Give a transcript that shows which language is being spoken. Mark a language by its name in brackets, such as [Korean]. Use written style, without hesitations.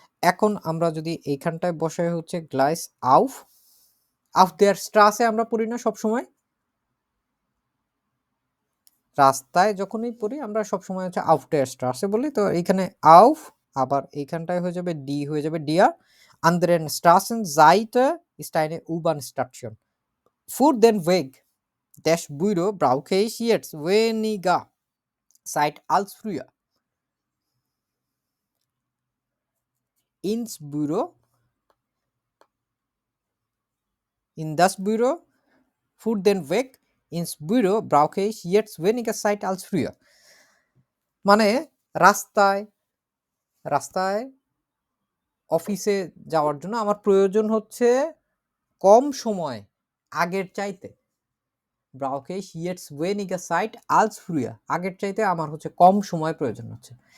[Bangla] এখন আমরা যদি এইখানটায় বসাই হচ্ছে গ্লাইস আউফ, [German] আউফ দেয়ার স্ট্রাসে [Bangla] আমরা পড়ি না সবসময়, রাস্তায় যখনই পড়ি আমরা সবসময় হচ্ছে আউফ দেয়ার স্ট্রাসে বলি। তো এইখানে আউফ, আবার এইখানটায় হয়ে যাবে ডি, হয়ে যাবে ডিয়া। [German] Anderen Straßenseite ist eine U-Bahn-Station. Für den Weg des Büro brauche ich jetzt weniger Zeit als früher. Ins Büro, in das Büro, für den Weg ins Büro brauche ich jetzt weniger Zeit als früher. [Bangla] মানে রাস্তায় রাস্তায় অফিসে যাওয়ার জন্য আমার প্রয়োজন হচ্ছে কম সময় আগের চাইতে। [German] ব্রাউকে হিয়েটস ওয়েনিগা সাইট আলস ফ্রুয়া, [Bangla] আগের চাইতে আমার হচ্ছে কম সময় প্রয়োজন হচ্ছে।